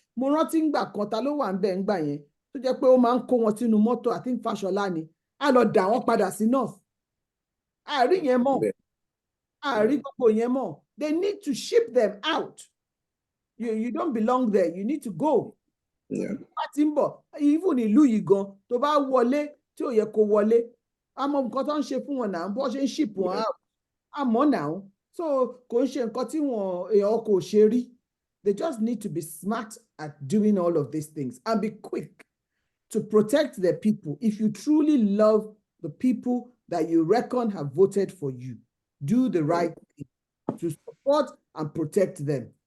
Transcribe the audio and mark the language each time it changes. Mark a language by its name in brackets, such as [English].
[Yoruba] Mo rántí ngbà kan ta ló wà ń bẹ̀ ńgbà yẹn tó jẹ́ pé ó máa ń kó wọn sínú mọ́tò, [English] I think [Yoruba] Fashola ni, á lọ dà wọ́n padà sí north. Àárí yẹn mọ̀, àárí gbogbo yẹn mọ̀. [English] They need to ship them out. You don't belong there, you need to go. [Yoruba] Àti ń bọ̀, even ìlú yìí gan tó bá wọlé tí ò yẹ kó wọlé, àmọ́ nǹkan tó ń ṣe fún wọn náà, bó ṣe ń ship wọn out, àmọ́ náà. So kò ń ṣe nǹkan tí èèyàn kò ṣe rí. [English] They just need to be smart at doing all of these things and be quick to protect their people. If you truly love the people that you reckon have voted for you, do the right thing to support and protect them.